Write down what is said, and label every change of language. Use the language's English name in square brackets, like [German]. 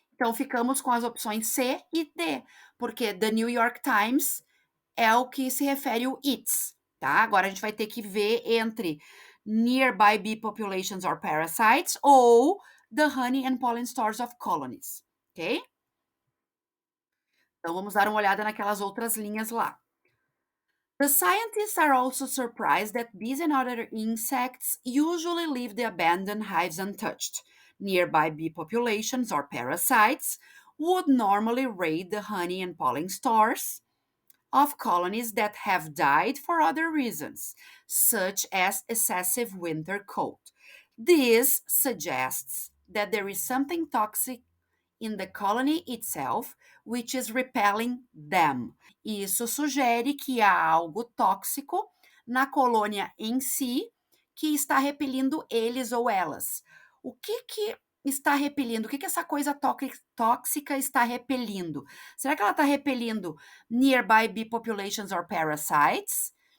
[Portuguese] Então, ficamos com as opções C e D, porque The New York Times é o que se refere o its, tá? Agora a gente vai ter que ver entre [English] nearby bee populations or parasites [Portuguese] ou [English] the honey and pollen stores of colonies, [Portuguese] ok? Então vamos dar uma olhada naquelas outras linhas lá. [English] The scientists are also surprised that bees and other insects usually leave the abandoned hives untouched. Nearby bee populations or parasites would normally raid the honey and pollen stores of colonies that have died for other reasons, such as excessive winter cold. This suggests that there is something toxic in the colony itself which is repelling them. [Portuguese] Isso sugere que há algo tóxico na colônia em si que está repelindo eles ou elas. O que está repelindo? O que essa coisa tóxica está repelindo? Será que ela está repelindo [English] nearby bee populations or parasites?